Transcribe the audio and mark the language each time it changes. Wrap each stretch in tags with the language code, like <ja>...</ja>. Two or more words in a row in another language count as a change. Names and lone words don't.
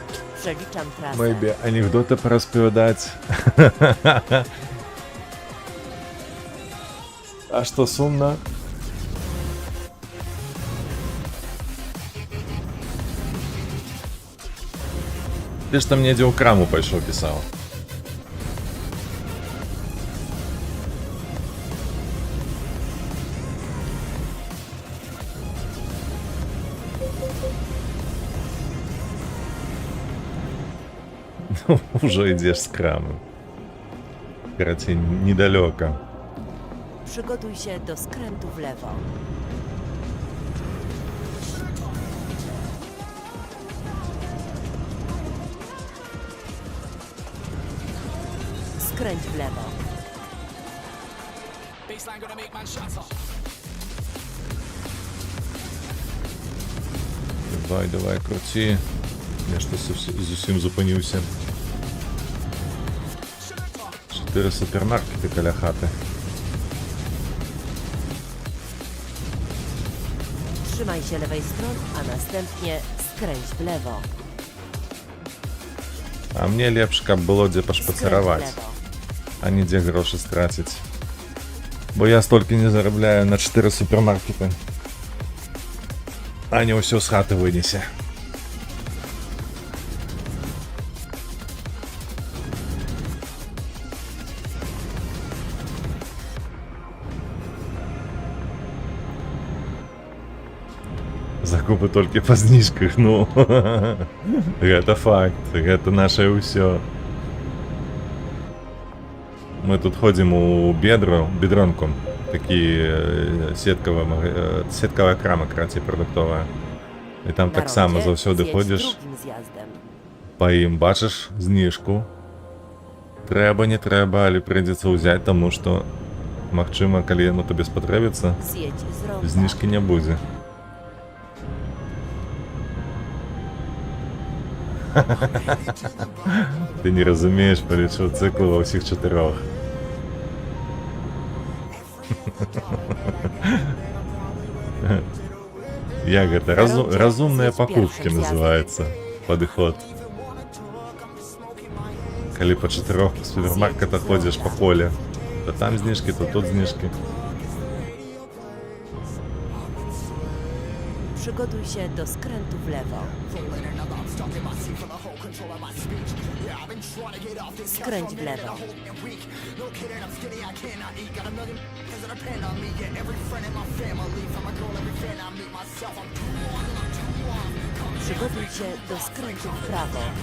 <pl>Przeliczam trasę.</pl> <uk>Maybe анекдоти порозповідати. А що сумно?</uk> <be>Ти ж там недзе ў краму пайшоў пісаў. Уже ідзеш з крамы. Карацей, недалёка.</be> <pl>Przygotuj się do skrętu w lewo. Skręć w lewo.</pl> <uk>Давай, крути. Я что зусім зупинився. 4 супермаркети каля хати.</uk> <pl>Trzymaj się lewej strony, a następnie skręć w lewo.</pl> <be>А мне лепш, каб было дзе</be> <pl>Skręć w</pl> <be>пашпацараваць,</be> <pl>lewo.</pl> <be>а не дзе грошы страціць. Бо я столькі не зарабляю на 4 супермаркеты. А не ўсё з хаты вынесе. Закупы толькі па зніжках, ну. Гэта факт, гэта наше ўсё. Мы тут ходзім у бедронку, такі сеткавая крама, карацей, прадуктовая. І там</be> <pl>Na</pl> <be>таксама</be> <pl>rondzie</pl> <be>заўсёды</be> <pl>zjedź</pl> <be>ходзіш,</be> <pl>drugim zjazdem.</pl> <be>па ім бачыш зніжку. Трэба, не трэба, але прыйдзецца ўзяць, таму што, магчыма, калі яно табе спатрэбіцца,</be> <pl>Zjedź z ronda.</pl> <be>зніжкі не будзе. Ты не разумееш, палічыў цыклы ва ўсіх 4. Як гэта? Разумныя пакупкі называецца. Падыход. Калі па 4 супермаркетах ходзіш па поле, то там зніжкі, то тут зніжкі.</be> <pl>Przygotuj się do skrętu w lewo. Skręć w lewo. Przygotuj się do skrętu w prawo.</pl>